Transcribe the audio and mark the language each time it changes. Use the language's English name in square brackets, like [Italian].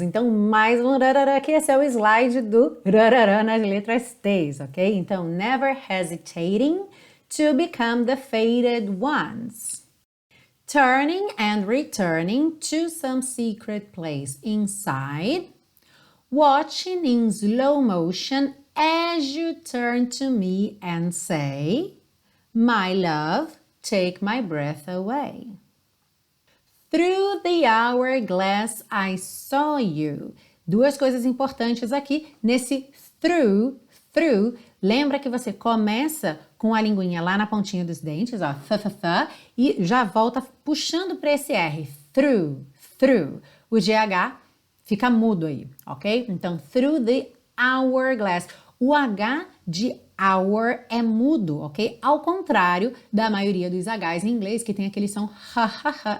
[Portuguese] Então, mais um rarará, que esse é o slide do rarará nas letras T's, ok? [English] Então, never hesitating to become the fated ones. Turning and returning to some secret place inside. Watching in slow motion as you turn to me and say, my love, take my breath away. Through the hourglass I saw you. [Portuguese] Duas coisas importantes aqui nesse through. Lembra que você começa com a linguinha lá na pontinha dos dentes, ó, e já volta puxando para esse R, through. O GH fica mudo aí, ok? [English] Então, through the hourglass. [Portuguese] O H de hour é mudo, ok? Ao contrário da maioria dos Hs em inglês, que tem aquele som ha.